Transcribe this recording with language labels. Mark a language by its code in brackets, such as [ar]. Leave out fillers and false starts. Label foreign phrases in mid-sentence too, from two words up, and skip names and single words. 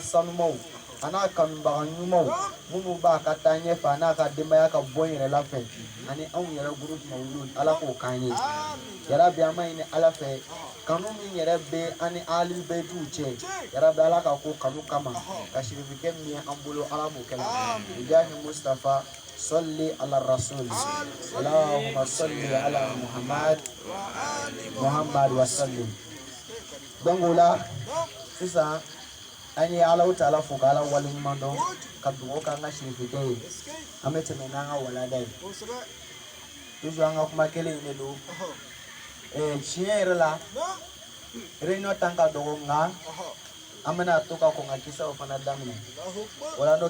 [bm] sanumaw a n'a kanubaga ɲumanw minnu b'a ka taa ɲɛfɛ a n'a ka denbaya ka bɔ n yɛrɛ la fɛ ani anw yɛrɛ groupe mawuludu ala k'o k'an ye yarabi an b'a ɲini ala fɛ kanu min yɛrɛ bɛ an ni ali bɛtiw cɛ yarabi ala ka ko kanu kama ka sirifikɛ min ye an bolo ala m'o kɛla jahi mustafa [ar] صلي على الرسول اللهم صل على محمد وسلم [bm] donc la sisan an ye alaw taala fo ka ala wale ɲuman dɔn ka dugawu k'an ka sirifikɛ ye an bɛ tɛmɛ n'an ka walada ye toujours an ka kuma kelen in de don tiɲɛ yɛrɛ la réunion tan ka dɔgɔ nka an bɛna to ka kɔn ka kisaw fana daminɛ wala n'o